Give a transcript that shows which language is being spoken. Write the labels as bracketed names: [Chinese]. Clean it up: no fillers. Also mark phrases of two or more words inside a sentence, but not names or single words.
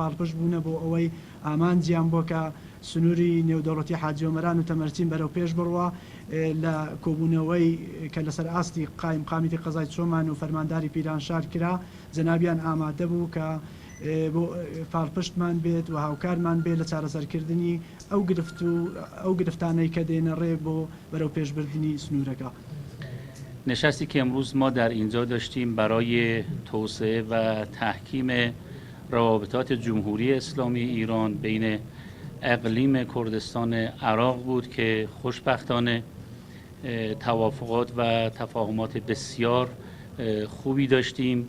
[Central Kurdish] پاڵپشت بوونە بۆ ئەوەی ئامانجیان بۆ کە سنووری نێودەوڵەتی حاجۆمەران و تەمەرچین بەرەو پێش بڕوە لە کۆبوونەوەی کە لەسەر ئاستی قایم قامیتی قەزای چۆمان و فەرمانداری پیرانشار کرا جەنابیان ئامادە بوو کە بۆ پاڵپشتمان بێت و هاوکارمان بێت لە چارەسەرکردنی ئەو گرفتانەی کە دێنە ڕێ بۆ بەرەو پێشبردننی سنوورەکە. [Persian] نشستی که امروز ما در اینجا داشتیم برای توسعه و تحکیم روابطات جمهوری اسلامی ایران بین اقلیم کردستان عراق بود که خوشبختانه توافقات و تفاهمات بسیار خوبی داشتیم.